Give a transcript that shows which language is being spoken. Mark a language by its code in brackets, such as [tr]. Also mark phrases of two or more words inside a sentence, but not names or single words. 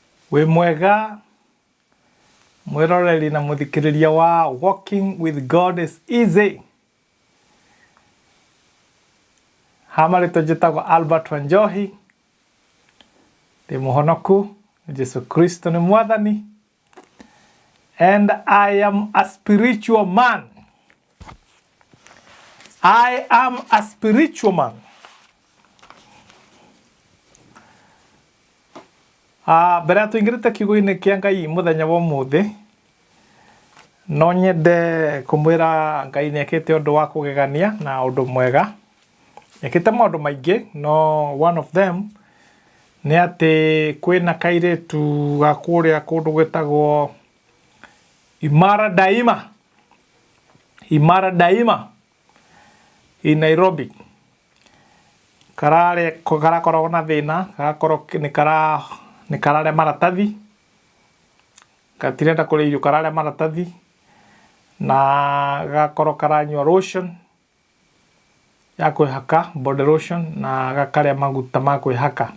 [ki] We mwega mwiroreri na muthikiriria wa Walking with God is Easy. Hamarito njitagwo Albert Wanjohi. Ndi muhonoku, Jesu Kristo ni mwathani. [en] And I am a spiritual man. I am a spiritual man. [ki] Mbere tuingirite kiugo-ini kia Ngai muthenya wa umuthi, no nyende kumwira Ngai niekite undu wa kugegania na undu mwega. Niekite maundu maingi, no [en] one of them [ki] ni ati kwina kairitu ga kuria kundu gwitagwo Imara Daima in Nairobi. Karakoragwo na thina, garakorwo ni karare maratathi, gatirenda kuria irio karare maratathi, na gakorwo karanyua lotion ya kwihaka, [en] body lotion, [ki] na gakaria maguta ma kwihaka.